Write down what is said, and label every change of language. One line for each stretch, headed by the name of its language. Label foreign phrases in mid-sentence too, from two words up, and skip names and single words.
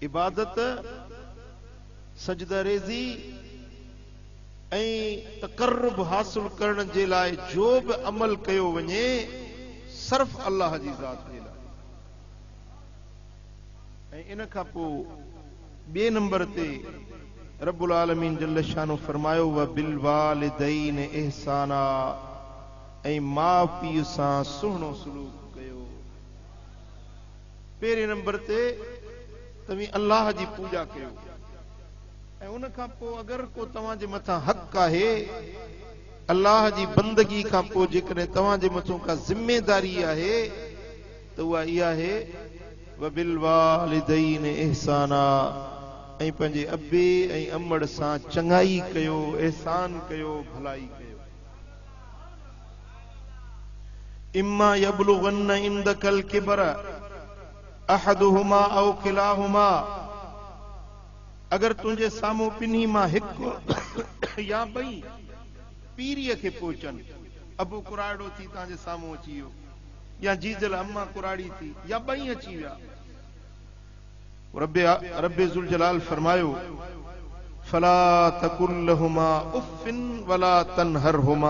Sindhi: इबादत, सजदा रेज़ी ऐं तक़र्रुब हासिल करण जे लाइ जो बि अमल कयो वञे सिर्फ़ अल्लाह जी ज़ात जे लाइ। ऐं इन खां पोइ ॿिए नंबर ते
Arabic: رب العالمين جل شأنه
Sindhi: फरमायो,
Arabic: وبالوالدين إحسانا.
Sindhi: ऐं माउ पीउ सां सुहिणो सलूक कयो। पहिरें नंबर ते तव्हीं अल्लाह जी पूॼा कयो ऐं उन खां पोइ अगरि को तव्हां जे मथां हक़ आहे, अल्लाह जी बंदगी खां पोइ जेकॾहिं तव्हां जे मथां का ज़िमेदारी आहे त उहा इहा आहे,
Arabic: وبالوالدين إحسانا.
Sindhi: ऐं पंहिंजे अबे ऐं अमड़ सां चङाई कयो, एहसान कयो, भलाई कयो।
Arabic: إما يبلغن عندك الكبر أحدهما أو كلاهما.
Sindhi: अगर तुंहिंजे साम्हूं ॿिन्ही मां हिकु या ॿई पीरीअ खे पहुचनि, अबू कुराड़ो थी तव्हांजे साम्हूं अची वियो, या जीजल अम्मा कुराड़ी थी, या ॿई अची विया,
Arabic: رب ذو الجلال
Sindhi: फरमायो,
Arabic: فلا تقل لهما أف ولا تنهرهما.